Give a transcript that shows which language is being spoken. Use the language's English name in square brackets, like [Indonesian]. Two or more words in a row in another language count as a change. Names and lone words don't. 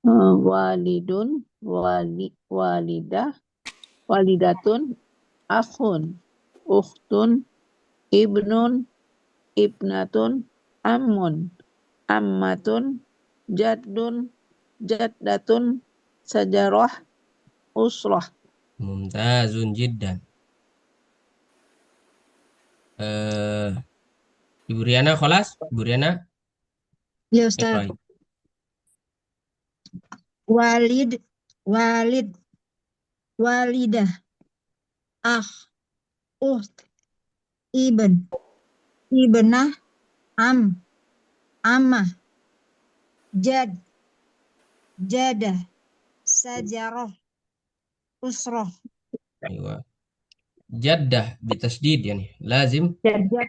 [Arabic] والد، والدة، والدة، أخ، أخت، ابن، ابنة، عم، عمة، جد، جدة، شجرة، أسرة. ممتاز جدا. Ibu Riana خلاص? Ibu Riana, يا أستاذ. iqra'i. والد، والد، والدة، أخ، أخت، ابن, ابنة، عم، عمة، جد، جدة، شجرة، أسرة. أيوه. جدة بالتشديد يعني. لازم Jaddah.